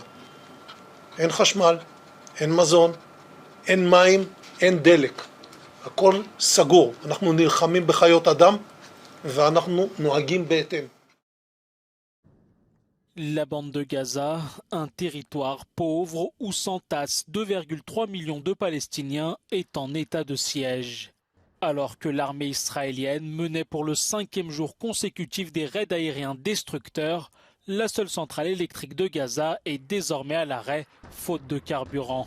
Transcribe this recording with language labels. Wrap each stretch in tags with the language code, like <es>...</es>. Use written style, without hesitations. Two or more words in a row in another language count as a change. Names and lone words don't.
<he>אין חשמל, אין מזון, אין מים, אין דלק. הכל סגור. אנחנו נלחמים בחיות אדם ואנחנו נוהגים בהתאם.</he> <fr>La bande de Gaza, un territoire pauvre où s'entassent 2,3 millions de Palestiniens, est en état de siège. Alors que l'armée israélienne menait pour le 5e jour consécutif des raids aériens destructeurs, la seule centrale électrique de Gaza est désormais à l'arrêt, faute de carburant.</fr>